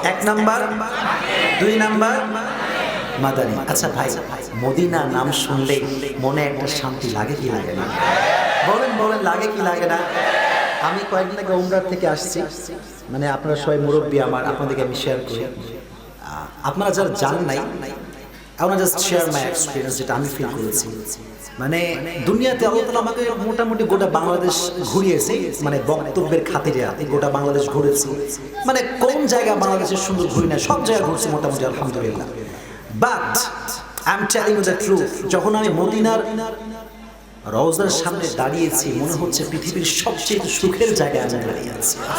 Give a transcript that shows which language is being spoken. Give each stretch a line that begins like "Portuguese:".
Bangla: 1 number, 2 number Madani. আচ্ছা ভাই, Medina নাম শুনলে মনে একটা শান্তি লাগে কি লাগে না? বলেন লাগে কি লাগে না? আমি কয়েকদিন আগে উমরার থেকে আসছি, মানে আপনারা সবাই মুরব্বী আমার, আপনাদেরকে আমি শেয়ার করি। আপনারা যারা জান নাই,
English: I want to just share my experience
Bangla: যেটা আমি ফিল করেছি। মানে দুনিয়াতে আল্লাহ তাআলা আমাকে মোটামুটি গোটা বাংলাদেশ ঘুরিয়েছে, মানে বক্তব্যের খাতিরে গোটা বাংলাদেশ ঘুরেছি। মানে কোন জায়গা বাংলাদেশের সুন্দর ঘুরি না, সব জায়গা ঘুরছি মোটামুটি আলহামদুলিল্লাহ।
English: but I am telling you the truth,
Bangla: যখন আমি মদিনার রওজার সামনে দাঁড়িয়েছি মনে হচ্ছে পৃথিবীর সবচেয়ে সুখের জায়গায় আমি দাঁড়িয়ে আছি।